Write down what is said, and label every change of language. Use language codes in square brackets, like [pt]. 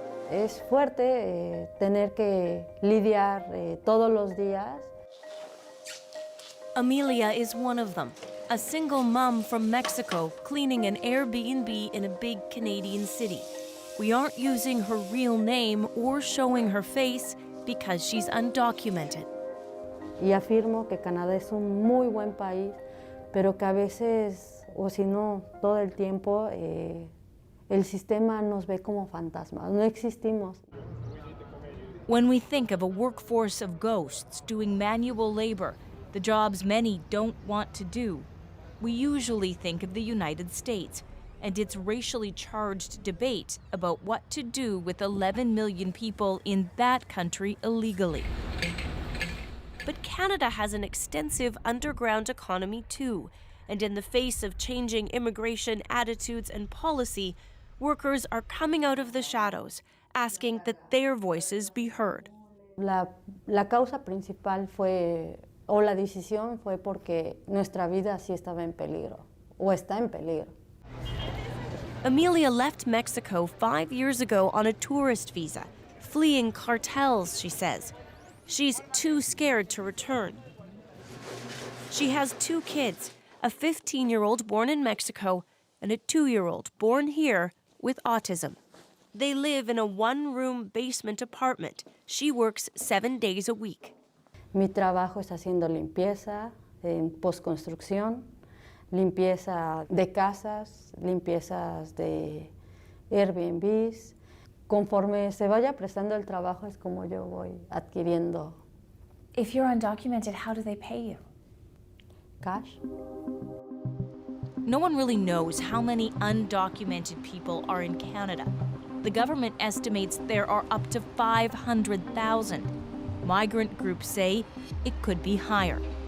[es] Es fuerte tener que lidiar todos los días. [en] Amelia is one of them, a single mom from Mexico cleaning an Airbnb in a big Canadian city. We aren't using her real name or showing her face because she's undocumented. [es] Y afirmo que Canadá es un muy buen país, pero que a veces, o si no, todo el tiempo, el sistema nos ve como fantasmas. No existimos. [en] When we think of a workforce of ghosts doing manual labor, the jobs many don't want to do, we usually think of the United States and its racially charged debate about what to do with 11 million people in that country illegally. But Canada has an extensive underground economy too, and in the face of changing immigration attitudes and policy, workers are coming out of the shadows, asking that their voices be heard. [es] La causa principal fue, o la decisión fue porque nuestra vida sí estaba en peligro, o está en peligro. [en] Amelia left Mexico 5 years ago on a tourist visa, fleeing cartels, she says. She's too scared to return. She has 2 kids, a 15-year-old born in Mexico and a 2-year-old born here with autism. They live in a 1-room basement apartment. She works 7 days a week. [es] Mi trabajo es haciendo limpieza, en postconstrucción, limpieza de casas, limpiezas de Airbnbs. Conforme se vaya prestando el trabajo es como yo voy adquiriendo. [en] If you're undocumented, how do they pay you? Cash. No one really knows how many undocumented people are in Canada. The government estimates there are up to 500,000. Migrant groups say it could be higher.